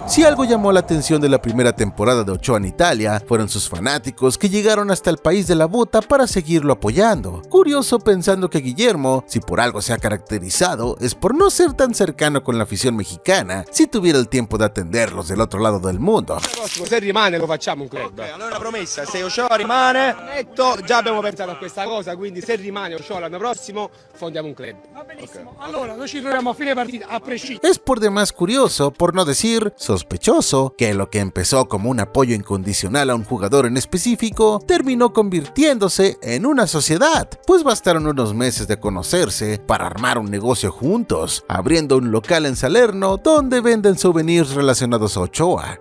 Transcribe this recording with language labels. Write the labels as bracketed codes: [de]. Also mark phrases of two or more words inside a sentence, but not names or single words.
[es] Si algo llamó la atención de la primera temporada de Ochoa en Italia, fueron sus fanáticos que llegaron hasta el país de la bota para seguirlo apoyando. Curioso pensando que Guillermo, si por algo se ha caracterizado, es por no ser tan cercano con la afición mexicana, si tuviera el tiempo de atenderlos del otro lado del mundo. [it] Se rimane lo facciamo un club. Allora una promessa, se Ochoa rimane, netto, già abbiamo pensato a questa cosa, quindi se rimane Ochoa l'anno prossimo, fondiamo un club. Allora, noi ci troviamo a fine partita, a prescindere. [es] Es por demás curioso, por no decir sospechoso, que lo que empezó como un apoyo incondicional a un jugador en específico terminó convirtiéndose en una sociedad, pues bastaron unos meses de conocerse para armar un negocio juntos, abriendo un local en Salerno donde venden souvenirs relacionados a Ochoa.